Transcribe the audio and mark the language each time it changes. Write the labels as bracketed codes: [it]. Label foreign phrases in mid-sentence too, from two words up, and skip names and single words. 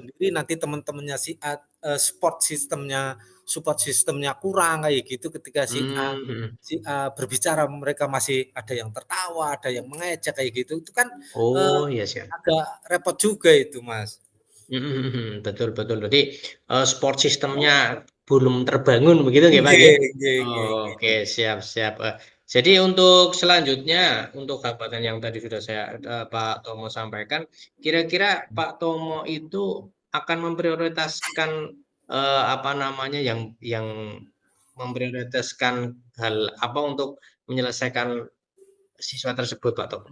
[id] sendiri nanti teman-temannya si A, [en] support sistemnya [id] kurang kayak gitu ketika mhm. si A berbicara mereka masih ada yang tertawa, ada yang mengejek kayak gitu. Itu kan, eee, Oh, iya siap. agak repot juga itu, Mas. Mhm mhm. Betul betul. Berarti, [en] support system-nya [id] belum terbangun begitu nggih, Pak, nggih? [jv] Nggih nggih nggih nggih. [id] Oke, siap siap. Jadi untuk selanjutnya, untuk hambatan yang tadi sudah Pak Tomo sampaikan, kira-kira Pak Tomo itu akan memprioritaskan, apa namanya, yang memprioritaskan hal apa untuk menyelesaikan siswa tersebut, Pak Tomo?